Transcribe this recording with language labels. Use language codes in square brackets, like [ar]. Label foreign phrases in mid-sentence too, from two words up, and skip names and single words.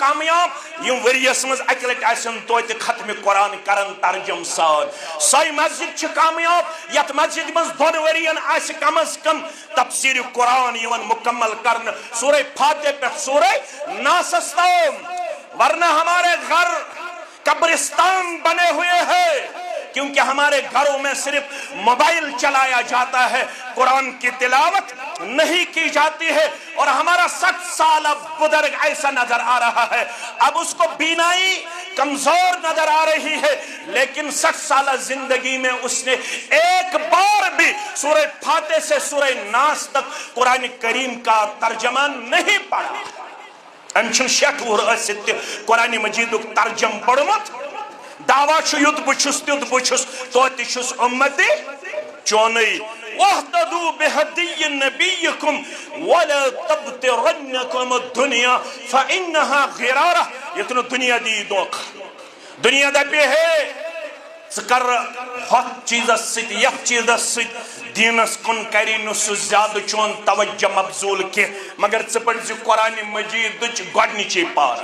[ks] کامیاب یِم ؤریس منٛز اکہِ لٹہِ آسن توتہِ ختمہِ قرآن کران ترجم سان سۄے مسجد چھِ کامیاب یتھ مسجد منٛز دۄن ؤرین آسہِ کم از کم تفسیٖرِ قرآن یِوان مکمل کرنہٕ سورہ فاتح پٮ۪ٹھ سورہ ناسس تام [ur] ورنہ ہمارے گھر قبرستان بنے ہوئے ہیں کیونکہ ہمارے گھروں میں صرف موبائل چلایا جاتا ہے، قرآن کی تلاوت نہیں کی جاتی ہے، اور ہمارا 60 سالہ بزرگ ایسا نظر آ رہا ہے، اب اس کو بینائی کمزور نظر آ رہی ہے، لیکن 60 سالہ زندگی میں اس نے ایک بار بھی سورہ فاتح سے سورہ ناس تک قرآن کریم کا ترجمہ نہیں پڑھا۔ [ks] امچن 60 وُہر ٲسِتھ قرآن مجیدُک ترجم پوٚرمُت، دعویٰ چھُ یُتھ بہٕ چھُس تیُتھ بہٕ چھُس، توتہِ چھُس اُمتی چونٕے۔ [ar] واہتدوا بہدی نبیکم ولا تبترنکم الدنیا فإنها غرارہ۔ [ks] یتھ نہٕ دنیا دی دھوکہ، دنیا دپہِ ہے ژٕ کر ہتھ چیزس سۭتۍ یتھ چیزس سۭتۍ دینس کُن کری نہٕ سُہ زیادٕ چون توجہ مبذول کینٛہہ، مگر ژٕ پٔرۍ زِ قرآن مجیدٕچ گۄڈنِچی پارٕ۔